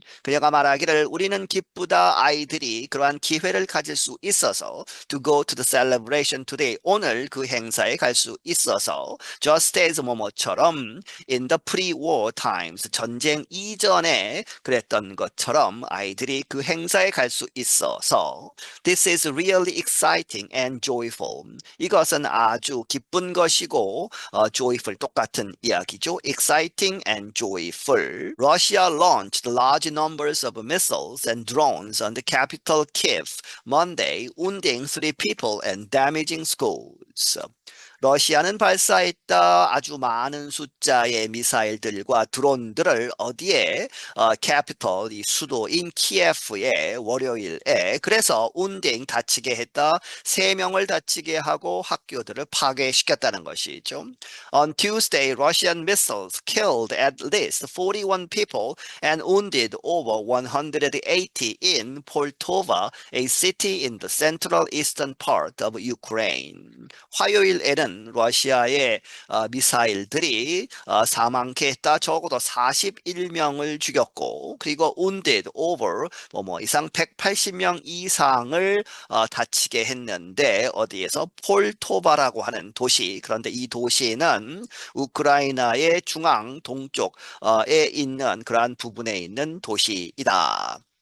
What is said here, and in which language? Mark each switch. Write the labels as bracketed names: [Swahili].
[Korean] 그녀가 말하기를 우리는 기쁘다. 아이들이 그러한 기회를 가질 수 있어서 [English] to go to the celebration today. [Korean] 오늘 그 행사에 갈 수 있어서 [English] just as [Korean] 뭐뭐처럼 [English] in the pre-war times. [Korean] 전쟁 이전에 그랬던 것처럼 아이들이 그 행사에 갈 수 있어서 [English] This is really exciting and joyful. [Korean] 이것은 아주 기쁜 것이고 joyful 똑같은 이야기죠. [English] Exciting and joyful. Russia launched large numbers of missiles and drones on the capital Kiev Monday, wounding 3 people and damaging schools. [Korean] 러시아는 발사했다 아주 많은 숫자의 미사일들과 드론들을 어디에 캐피털 이 수도인 키예프에 월요일에 그래서 운딩 다치게 했다 3명을 다치게 하고 학교들을 파괴시켰다는 것이죠. [English] On Tuesday, Russian missiles killed at least 41 people and wounded over 180 in Poltava, a city in the central eastern part of Ukraine. [Korean] 화요일에는 러시아의 미사일들이 사망케 했다. 적어도 41명을 죽였고 그리고 [English] wounded over [Korean] 뭐 이상 180명 이상을 다치게 했는데 어디에서 폴토바라고 하는 도시 그런데 이 도시는 우크라이나의 중앙 동쪽에 있는 그러한 부분에 있는 도시이다.